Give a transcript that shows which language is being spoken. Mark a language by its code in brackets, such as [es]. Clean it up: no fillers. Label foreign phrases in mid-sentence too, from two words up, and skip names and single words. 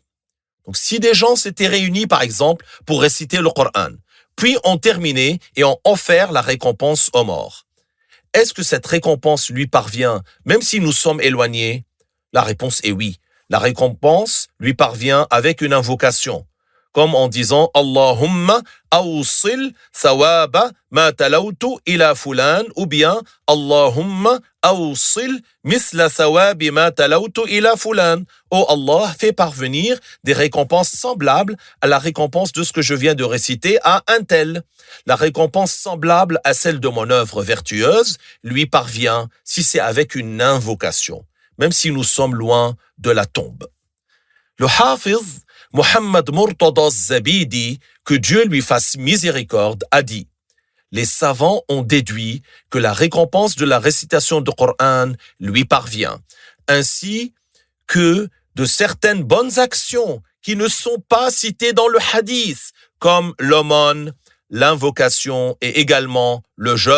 [fr] Donc si des gens s'étaient réunis, par exemple, pour réciter le Coran, puis ont terminé et ont offert la récompense aux morts, est-ce que cette récompense lui parvient, même si nous sommes éloignés? La réponse est oui. La récompense lui parvient avec une invocation, comme en disant « [ar] اللهم أوصل ثواب ما تلوت إلى فلان [fr] » ou bien « [ar] اللهم أوصل مثل ثواب ما تلوت إلى فلان [fr] » « Oh Allah, fais parvenir des récompenses semblables à la récompense de ce que je viens de réciter à un tel. » La récompense semblable à celle de mon œuvre vertueuse lui parvient si c'est avec une invocation, même si nous sommes loin de la tombe. Le Hafiz Muhammad Murtada Zabidi, que Dieu lui fasse miséricorde, a dit « Les savants ont déduit que la récompense de la récitation du Coran lui parvient, ainsi que de certaines bonnes actions qui ne sont pas citées dans le hadith, comme l'aumône, l'invocation et également le jeûne.